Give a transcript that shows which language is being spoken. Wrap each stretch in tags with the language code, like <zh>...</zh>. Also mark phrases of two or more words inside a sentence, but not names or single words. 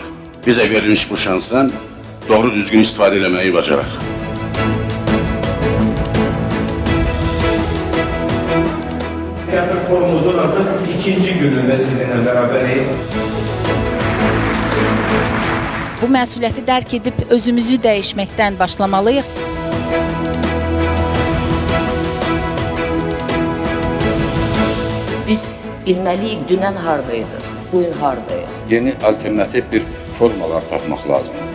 <tr>Bize verilmiş bu şansdan doğru düzgün istifade etmeyi bacarak. Tiyatro forumumuzun artık ikinci gününde sizinle beraberiz.</tr> <az>Bu məsuliyyəti dərk edib özümüzü dəyişməkdən başlamalıyıq. Biz bilməliyik dünən hardaydı, bugün hardayıq. Yeni alternatif bir formalar tapmaq lazım.</az>